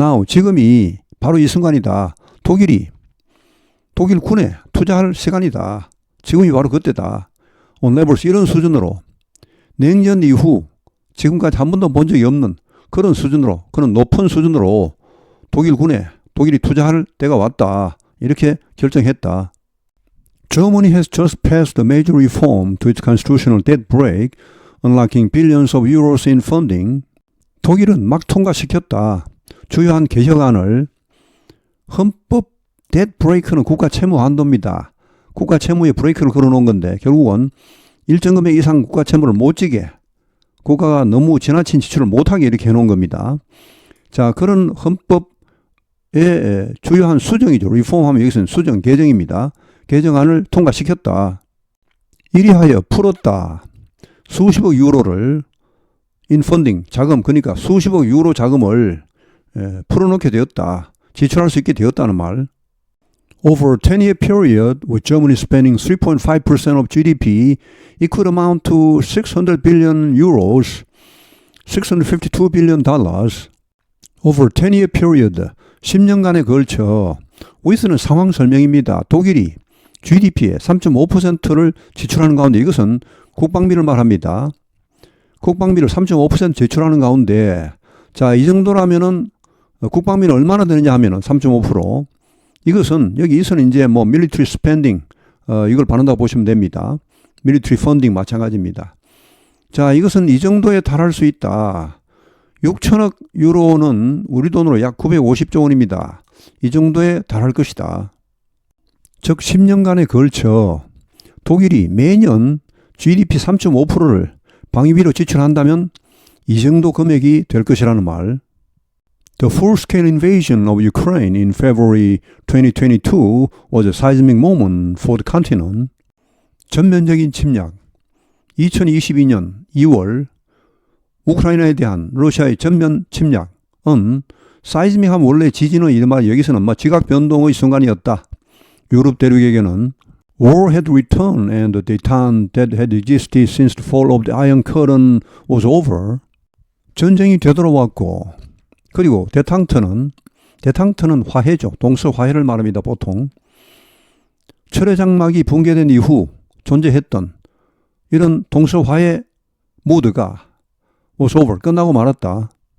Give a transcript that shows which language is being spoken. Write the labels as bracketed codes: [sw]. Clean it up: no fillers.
[ko] Now, 지금이 바로 이 순간이다. 독일 군에 투자할 시간이다. 지금이 바로 그때다. [en] On levels [ko] 이런 수준으로 냉전 이후 지금까지 한 번도 본 적이 없는 그런 수준으로 그런 높은 수준으로 독일이 투자할 때가 왔다. 이렇게 결정했다. [en] Germany has just passed a major reform to its constitutional debt brake, unlocking billions of euros in funding. [ko] 독일은 막 통과시켰다. 주요한 개혁안을 헌법 debt brake는 국가 채무 한도입니다. 국가 채무에 브레이크를 걸어놓은 건데 결국은 일정 금액 이상 국가 채무를 못 지게 국가가 너무 지나친 지출을 못하게 이렇게 해놓은 겁니다. 자, 그런 헌법의 주요한 수정이죠. 리폼하면 여기서는 수정, 개정입니다. 개정안을 통과시켰다. 이리하여 풀었다. 수십억 유로를 인펀딩, 자금, 그러니까 수십억 유로 자금을 풀어놓게 되었다. 지출할 수 있게 되었다는 말. [en] Over a 10-year period, with Germany spending 3.5% of GDP, it could amount to 600 billion euros, $652 billion. Over a 10-year period, [ko] 10년간에 걸쳐, with는 상황 설명입니다. 독일이 GDP의 3.5%를 지출하는 가운데 이것은 국방비를 말합니다. 국방비를 3.5% 지출하는 가운데 자, 이 정도라면은 국방비는 얼마나 되느냐 하면은 3.5%. 이것은 여기서는 이제 military spending 이걸 받는다고 보시면 됩니다. military funding 마찬가지입니다. 자, 이것은 이 정도에 달할 수 있다. 6천억 유로는 우리 돈으로 약 950조 원입니다. 이 정도에 달할 것이다. 즉 10년간에 걸쳐 독일이 매년 GDP 3.5%를 방위비로 지출한다면 이 정도 금액이 될 것이라는 말. [en] The full-scale invasion of Ukraine in February 2022 was a seismic moment for the continent. [ko] 전면적인 침략. 2022년 2월 우크라이나에 대한 러시아의 전면 침략은 사이즈믹하면 원래 지진은 이른바 여기서는 지각 변동의 순간이었다. 유럽 대륙에게는 [en] War had returned and the détente that had existed since the fall of the Iron Curtain was over. [ko] 전쟁이 되돌아왔고 그리고 데탕트는 화해죠. 동서 화해를 말합니다. 보통. 철의 장막이 붕괴된 이후 존재했던 이런 동서 화해 모드가 [en] was over. [ko] 끝나고 말았다.